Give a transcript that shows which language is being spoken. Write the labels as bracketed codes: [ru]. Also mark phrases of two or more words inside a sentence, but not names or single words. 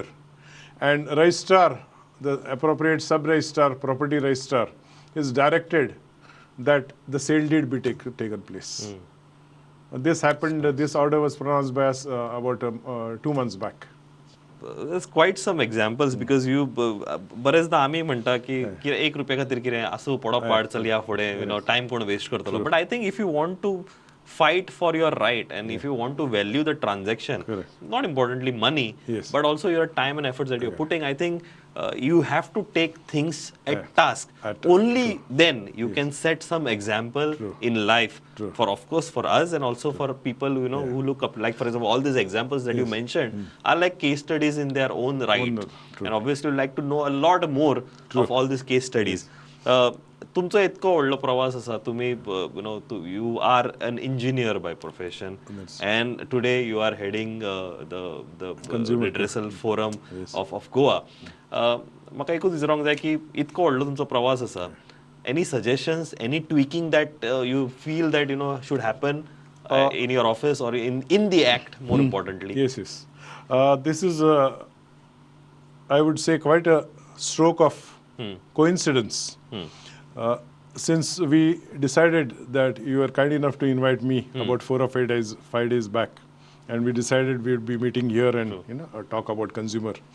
[en] And registrar, the appropriate sub-registrar, property registrar, is directed that the sale deed be taken place. This happened, this order was pronounced by us about 2 months back. There's quite some examples because you [kok] बरेचदा आम्ही म्हणता की 1 रुपया खातीर कितें आसूं पडो पाड चल या फुडें टायम कोण वेस्ट करतलो [en] But I think if you want to fight for your right, and if you want to value the transaction, not importantly money, Yes. but also your time and efforts that you're putting, I think you have to take things at task. Only then you can set some example in life for, of course, for us and also for people who look up. Like, for example, all these examples that you mentioned are like case studies in their own right, and obviously we'd like to know a lot more of all these case studies. [kok] तुमचा इतको व्हडलो प्रवास आसा, तुम्ही [en] you are an engineer by profession, and today you are heading the Redressal forum of Goa. [kok] म्हाका एकूच विचारूंक जाय की इतको व्हडलो तुमचो प्रवास आसा, [en] any suggestions, any tweaking that you feel that should happen in your office or in the act, more importantly? Yes. This is I would say quite a stroke of coincidence. Since we decided that you were kind enough to invite me about 4 or 5 days back, and we decided we would be meeting here and talk about consumer.